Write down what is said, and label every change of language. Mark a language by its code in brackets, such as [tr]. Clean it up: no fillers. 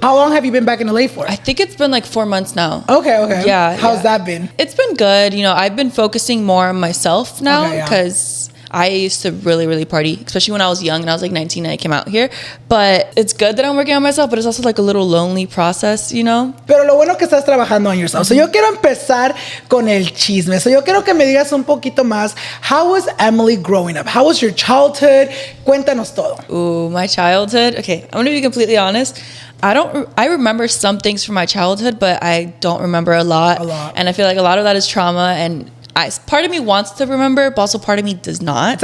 [en] How long have you been back in LA for? I think it's been like 4 months now. Okay. Yeah. How's that been? It's been good. I've been focusing more on myself now because I used to really, really party, especially when I was young and I was like 19 and I came out here. But it's good that I'm working on myself, but it's also like a little lonely process, [es] Pero lo bueno que estás trabajando [en] on yourself. [es] So yo quiero empezar con el chisme. So yo quiero que me digas un poquito más. [en] How was Emely growing up? How was your childhood? [es] Cuéntanos todo. [en] Ooh, my childhood. Okay, I'm gonna be completely honest. I remember some things from my childhood, but I don't remember a lot. And I feel like a lot of that is trauma, and part of me wants to remember, but also part of me does not.